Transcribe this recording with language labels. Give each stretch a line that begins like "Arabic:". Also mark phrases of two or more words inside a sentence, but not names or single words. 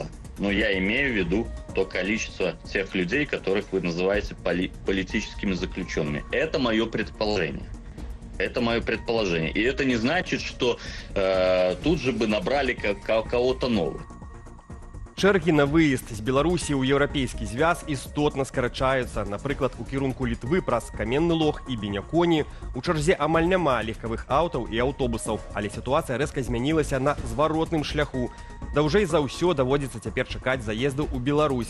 Russian: Но я имею в виду то количество тех людей, которых вы называете политическими заключенными. Это мое предположение. Это мое предположение. И это не значит, что тут же бы набрали кого-то нового.
Belarusian: Чэргі на выезд з Беларусі ў еўрапейскі звяз істотна скарачаюцца. Напрыклад, у кірунку Літвы праз Каменны Лог і Беняконі у чарзе амаль няма легкавых аўтаў і аўтобусаў, але сітуацыя рэзка змянілася на зваротным шляху. Даўжэй за ўсё даводзіцца цяпер чакаць заезду ў Беларусь.